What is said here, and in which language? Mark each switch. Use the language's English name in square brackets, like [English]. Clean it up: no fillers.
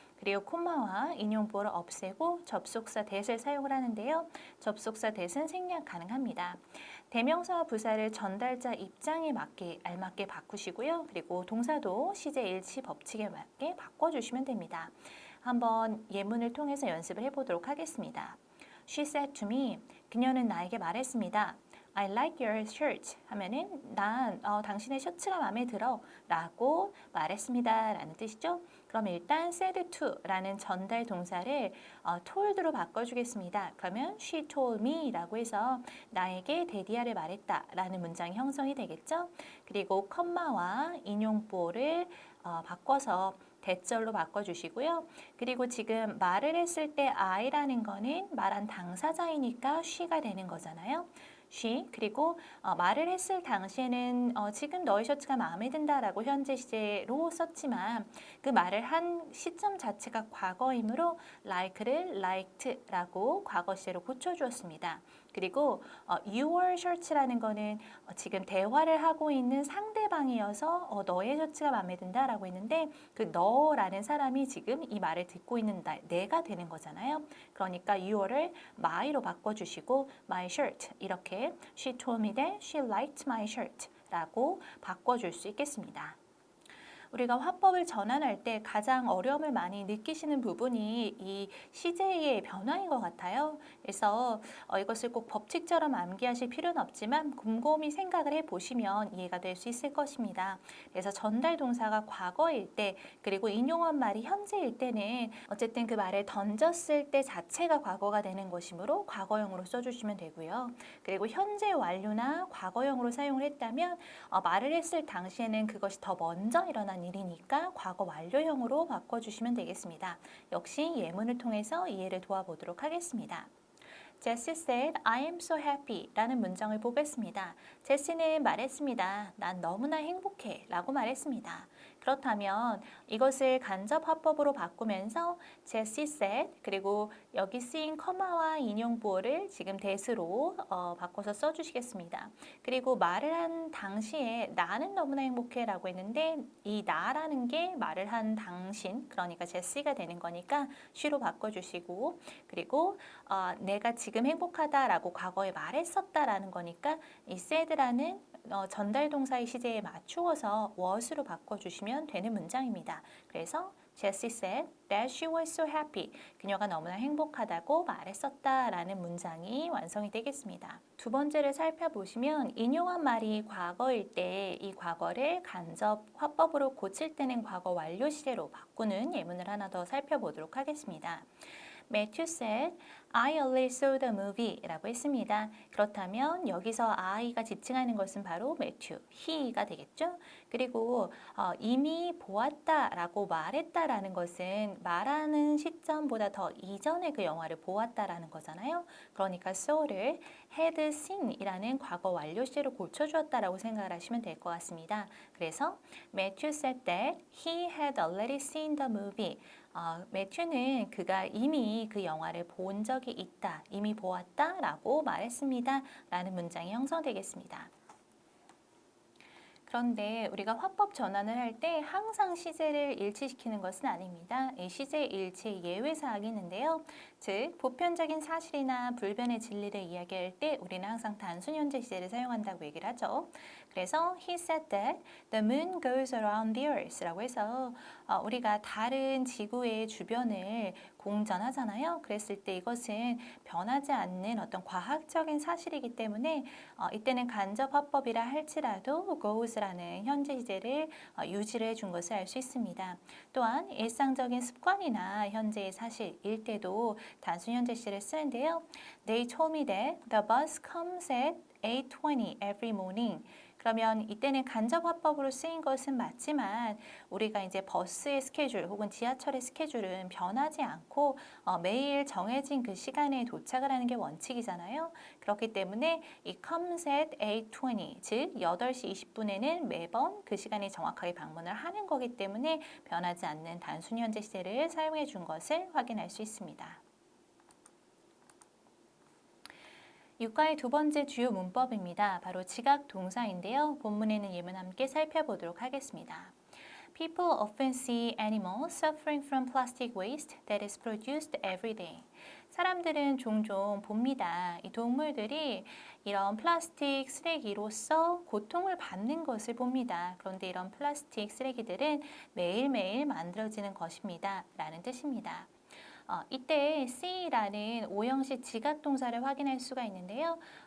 [Korean] 그리고 콤마와 인용부호를 없애고 접속사 that을 사용을 하는데요. 접속사 that은 생략 가능합니다. 대명사와 부사를 전달자 입장에 맞게 알맞게 바꾸시고요. 그리고 동사도 시제 일치 법칙에 맞게 바꿔주시면 됩니다. 한번 예문을 통해서 연습을 해보도록 하겠습니다. [English] She said to me, [Korean] 그녀는 나에게 말했습니다. [English] I like your shirt [Korean] 하면은 난 당신의 셔츠가 마음에 들어 라고 말했습니다 라는 뜻이죠. 그럼 일단 said to라는 전달 동사를 told로 바꿔주겠습니다. 그러면 [English] she told me [Korean] 라고 해서 나에게 데디아를 말했다라는 문장이 형성이 되겠죠. 그리고 컴마와 인용보를 바꿔서 대절로 바꿔주시고요. 그리고 지금 말을 했을 때 I라는 거는 말한 당사자이니까 she가 되는 거잖아요. she 그리고 말을 했을 당시에는 지금 너의 셔츠가 마음에 든다라고 현재 시제로 썼지만 그 말을 한 시점 자체가 과거이므로 like를 liked라고 과거 시제로 고쳐주었습니다. 그리고 your shirt라는 거는 지금 대화를 하고 있는 상대방이어서 너의 셔츠가 마음에 든다라고 했는데 그 너라는 사람이 지금 이 말을 듣고 있는 내가 되는 거잖아요. 그러니까 your를 my로 바꿔주시고 [English] my shirt [Korean] 이렇게 [English] she told me that she liked my shirt [Korean] 라고 바꿔줄 수 있겠습니다. 우리가 화법을 전환할 때 가장 어려움을 많이 느끼시는 부분이 이 시제의 변화인 것 같아요. 그래서 이것을 꼭 법칙처럼 암기하실 필요는 없지만 곰곰이 생각을 해보시면 이해가 될 수 있을 것입니다. 그래서 전달 동사가 과거일 때 그리고 인용한 말이 현재일 때는 어쨌든 그 말을 던졌을 때 자체가 과거가 되는 것이므로 과거형으로 써주시면 되고요. 그리고 현재 완료나 과거형으로 사용을 했다면 말을 했을 당시에는 그것이 더 먼저 일어난 일이니까 과거 완료형으로 바꿔주시면 되겠습니다. 역시 예문을 통해서 이해를 도와보도록 하겠습니다. [English] Jessie said, I am so happy [Korean] 라는 문장을 보겠습니다. 제시는 말했습니다. 난 너무나 행복해 라고 말했습니다. 그렇다면 이것을 간접 화법으로 바꾸면서 [English] Jessie said [Korean] 그리고 여기 쓰인 커마와 인용보어를 지금 that으로 바꿔서 써주시겠습니다. 그리고 말을 한 당시에 나는 너무나 행복해 라고 했는데 이 나라는 게 말을 한 당신 그러니까 제시가 되는 거니까 she로 바꿔주시고 그리고 내가 지금 행복하다라고 과거에 말했었다라는 거니까 이 said라는 전달 동사의 시제에 맞추어서 was로 바꿔주시면 되는 문장입니다. [English] 그래서 Jessie said that she was so happy. [Korean] 그녀가 너무나 행복하다고 말했었다라는 문장이 완성이 되겠습니다. 두 번째를 살펴보시면 인용한 말이 과거일 때 이 과거를 간접 화법으로 고칠 때는 과거 완료 시제로 바꾸는 예문을 하나 더 살펴보도록 하겠습니다. [English] Matthew said, I only saw the movie [Korean] 라고 했습니다. 그렇다면 여기서 I가 지칭하는 것은 바로 Matthew, he가 되겠죠? 그리고 이미 보았다 라고 말했다라는 것은 말하는 시점보다 더 이전에 그 영화를 보았다라는 거잖아요. 그러니까 saw를 had seen 이라는 과거 완료 시제로 고쳐주었다라고 생각을 하시면 될 것 같습니다. [English] 그래서 Matthew said that he had already seen the movie. [Korean] 매튜는 그가 이미 그 영화를 본 적이 있다, 이미 보았다 라고 말했습니다. 라는 문장이 형성되겠습니다. 그런데 우리가 화법 전환을 할 때 항상 시제를 일치시키는 것은 아닙니다. 이 시제 일치 예외 사항이 있는데요. 즉 보편적인 사실이나 불변의 진리를 이야기할 때 우리는 항상 단순 현재 시제를 사용한다고 얘기를 하죠. 그래서 [English] he said that the moon goes around the earth [Korean] 라고 해서 우리가 다른 지구의 주변을 공전하잖아요. 그랬을 때 이것은 변하지 않는 어떤 과학적인 사실이기 때문에 이때는 간접 화법이라 할지라도 goes라는 현재 시제를 유지를 해준 것을 알 수 있습니다. 또한 일상적인 습관이나 현재의 사실일 때도 단순 현재 시제를 쓰는데요. [English] They told me that the bus comes at 8:20 every morning. [Korean] 그러면 이때는 간접 화법으로 쓰인 것은 맞지만 우리가 이제 버스의 스케줄 혹은 지하철의 스케줄은 변하지 않고 매일 정해진 그 시간에 도착을 하는 게 원칙이잖아요. 그렇기 때문에 이 [English] comes at 8:20 [Korean] 즉 8시 20분에는 매번 그 시간에 정확하게 방문을 하는 거기 때문에 변하지 않는 단순 현재 시제를 사용해 준 것을 확인할 수 있습니다. 육가의 두 번째 주요 문법입니다. 바로 지각 동사인데요. 본문에는 예문 함께 살펴보도록 하겠습니다. [English] People often see animals suffering from plastic waste that is produced every day. [Korean] 사람들은 종종 봅니다. 이 동물들이 이런 플라스틱 쓰레기로서 고통을 받는 것을 봅니다. 그런데 이런 플라스틱 쓰레기들은 매일매일 만들어지는 것입니다. 라는 뜻입니다. 이때 C라는 오형식 지각동사를 확인할 수가 있는데요.